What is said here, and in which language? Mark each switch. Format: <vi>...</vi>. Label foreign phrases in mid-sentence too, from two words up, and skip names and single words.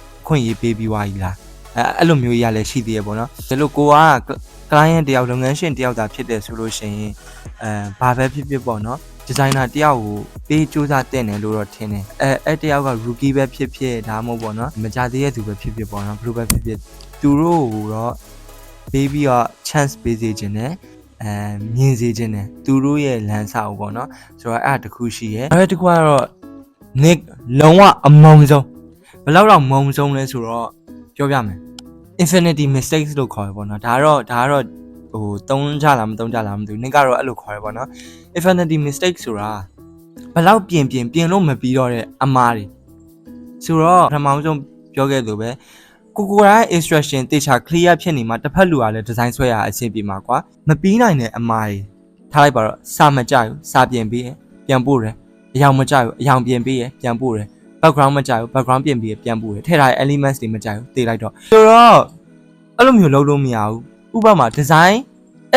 <my>ခွင့်ရေးပေးပြီးွားကြီးလားအဲ့လိုမျိုးကြီးရလည်းရှိသေးရပေါ့နော်ဒါလို့ကိုက client တယောက်လုပ်ငန်းရှင်တယောက်သာဖြစ်တယ်ဆိုလို့ရှိရင်ဘာပဲဖြစ်ဖြစ်ပေါ့နော်ဒီဇိုင်နာတယောက်ကိုပေးစူးစမ်းတင်တယ်လို့တော့ထင်တယ်အဲ့တယောက်က rookie ပဲဖြစ်ဖြစ်ဒါမှမဟုတ်ပေါ့နော်မကြသေးတဲ့သူပဲဖြစ်ဖြစ်ပေါ့နော်ဘယ်လိုပဲဖြစ်ဖြစ်သူတို့ကိုတော့ပေးပြီး တော့ chance ပေးစေခြင်းနဲ့မြင်စေခြင်းနဲ့သူတို့ရဲ့လမ်းစာကိုပေါ့နော်ဆိုတော့အဲ့ဒါတခုရှိရဲအဲ့တခုကတော့ Nick လုံးဝအမုံဆုံးဘယ်လောက်တော့မုံဆုံးလဲဆိုတော့ပြောပြမယ်</my> <en>infinity mistakes</en> <my>လို့ခေါ်ရပေါ့နော်ဒါကတော့ဟိုသုံးကြလားမသုံးကြလားမသိဘူး Nick ကတော့အဲ့လိုခေါ်ရပေါ့နော်</my> <en>infinity mistakes</en> <my>ဆိုတာဘယ်လောက်ပြင်လို့မပြီးတော့တဲ့အမားတွေဆိုတော့ပထမဆုံးပြောခဲ့လို့ပဲကိုရိုင်း instruction တေ ချာ clear ဖြစ်နေမှာတစ်ဖက်လူကလည်း design ဆွဲရအဆင်ပြေမှာကွာမပြီးနိုင်တဲ့အမားတွေထားလိုက်ပါတော့စာမကြိုက်ဘူးစာပြင်ပြီးပြန်ပို့တယ်အယောင်မကြိုက်ဘူးအယောင်ပြင်ပြီးပြန်ပို့တယ် background မကြိုက်ဘူး background ပြင်ပြီးပြန်ပို့တယ်ထည့်ထားတဲ့ elements တွေမကြိုက်ဘူးတေးလိုက်တော့ဆိုတော့အဲ့လိုမျိုးလုပ်လို့မရဘူးဥပမာ design အဲ့</my>